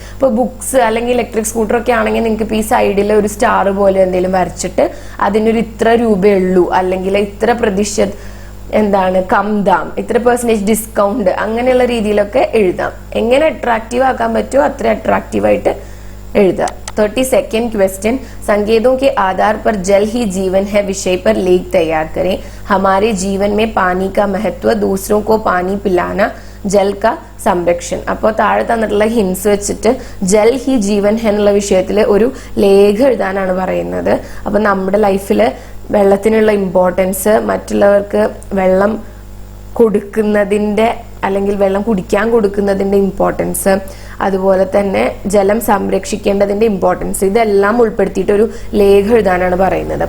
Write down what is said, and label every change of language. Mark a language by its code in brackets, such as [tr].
[ml] അപ്പോൾ ബുക്സ് അല്ലെങ്കിൽ electric scooter ഒക്കെ ആണെങ്കിൽ നിങ്ങൾക്ക് ഇപ്പോൾ ഈ സൈഡിൽ ഒരു സ്റ്റാർ പോലെ എന്തെങ്കിലും വരച്ചിട്ട് അതിനൊരു ഇത്ര രൂപയുള്ളൂ അല്ലെങ്കിൽ ഇത്ര എന്താണ് [hi] കം ദാം, [ml] ഇത്ര പെർസെന്റേജ് ഡിസ്കൗണ്ട്, അങ്ങനെയുള്ള രീതിയിലൊക്കെ എഴുതാം. എങ്ങനെ അട്രാക്റ്റീവ് ആക്കാൻ പറ്റുമോ അത്ര അട്രാക്റ്റീവായിട്ട് എഴുതാം. [hi] 32nd क्वेश्चन, संकेतों के आधार पर जल ही जीवन है विषय पर लेख तैयार करें. हमारे जीवन में पानी का महत्व, दूसरों को पानी पिलाना, ജൽ ക സംരക്ഷൺ. [ml] അപ്പോൾ താഴെ തന്നിട്ടുള്ള ഹിൻസ് വെച്ചിട്ട് ജൽ ഹി ജീവൻ എന്നുള്ള വിഷയത്തിൽ ഒരു ലേഖ എഴുതാനാണ് പറയുന്നത്. അപ്പൊ നമ്മുടെ ലൈഫിൽ വെള്ളത്തിനുള്ള ഇമ്പോർട്ടൻസ്, മറ്റുള്ളവർക്ക് വെള്ളം കൊടുക്കുന്നതിന്റെ അല്ലെങ്കിൽ വെള്ളം കുടിക്കാൻ കൊടുക്കുന്നതിന്റെ ഇമ്പോർട്ടൻസ്, അതുപോലെ തന്നെ ജലം സംരക്ഷിക്കേണ്ടതിന്റെ ഇമ്പോർട്ടൻസ്, ഇതെല്ലാം ഉൾപ്പെടുത്തിയിട്ട് ഒരു ലേഖ എഴുതാനാണ് പറയുന്നത്.